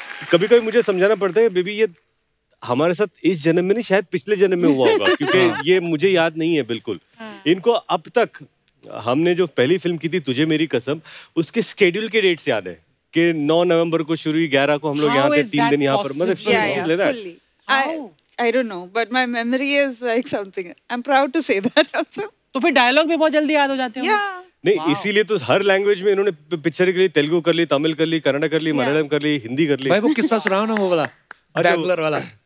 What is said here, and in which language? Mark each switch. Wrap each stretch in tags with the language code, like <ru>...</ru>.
<hi>कभी-कभी मुझे समझाना पड़ता है, बेबी ये हमारे साथ इस जन्म में नहीं, शायद पिछले जन्म में हुआ होगा, क्योंकि ये मुझे याद नहीं है बिल्कुल. इनको अब तक हमने जो पहली फिल्म की थी तुझे मेरी कसम, उसके शेड्यूल के डेट्स याद है कि 9 नवंबर को शुरू हुई, 11 को हम लोग यहाँ थे, 3 दिन यहाँ पर. मतलब</hi> <en>I don't know, but my memory is like something. I'm proud to say that also.</en> <hi>तो फिर डायलॉग भी बहुत जल्दी याद हो जाते हैं.</hi> <en>Yeah.</en> <hi>नहीं, इसीलिए तो हर लैंग्वेज में इन्होंने पिक्चर के लिए तेलुगु कर ली, तमिल कर ली, कन्नड़ कर ली, मलयालम कर ली, हिंदी कर ली. भाई वो किस्सा सुनाओ ना, वो वाला बैंगलोर वाला.</hi>